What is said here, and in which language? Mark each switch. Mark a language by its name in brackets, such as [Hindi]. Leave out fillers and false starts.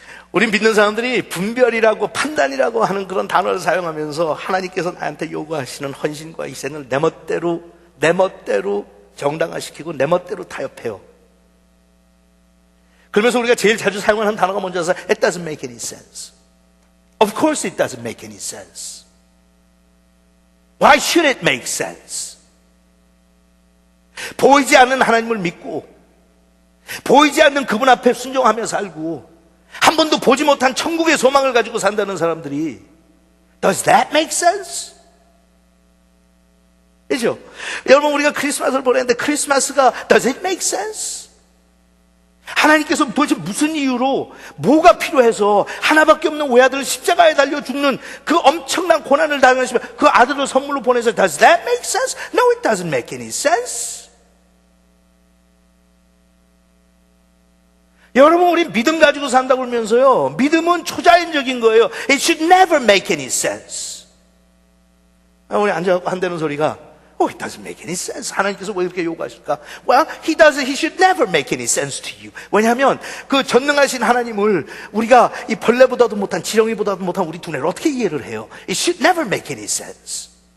[Korean] 우린 믿는 사람들이 분별이라고 판단이라고 하는 그런 단어를 사용하면서 하나님께서 나한테 요구하시는 헌신과 희생을 내 멋대로 정당화시키고 내 멋대로 타협해요. 그러면서 우리가 제일 자주 사용하는 단어가 뭔지 아세요? [English] It doesn't make any sense. Of course it doesn't make any sense. Why should it make sense? [Korean] 보이지 않는 하나님을 믿고 보이지 않는 그분 앞에 순종하며 살고 한 번도 보지 못한 천국의 소망을 가지고 산다는 사람들이 [English] Does that make sense? [Korean] 그죠? 여러분 우리가 크리스마스를 보내는데 크리스마스가 [English] Does it make sense? [Korean] 하나님께서 도대체 무슨 이유로 뭐가 필요해서 하나밖에 없는 외아들을 십자가에 달려 죽는 그 엄청난 고난을 당하시면 그 아들을 선물로 보내서 [English] Does that make sense? No, it doesn't make any sense. [Korean] 여러분 우리 믿음 가지고 산다고 그러면서요 믿음은 초자연적인 거예요. [English] It should never make any sense. [Korean] 우리 앉아서 한다는 소리가 [English] Oh, it doesn't make any sense. [Korean] 하나님께서 왜 이렇게 요구하실까? [English] Well, he should never make any sense to you. [Korean] 왜냐하면 그 전능하신 하나님을 우리가 이 벌레보다도 못한 지렁이보다도 못한 우리 두뇌를 어떻게 이해를 해요? [English] It should never make any sense.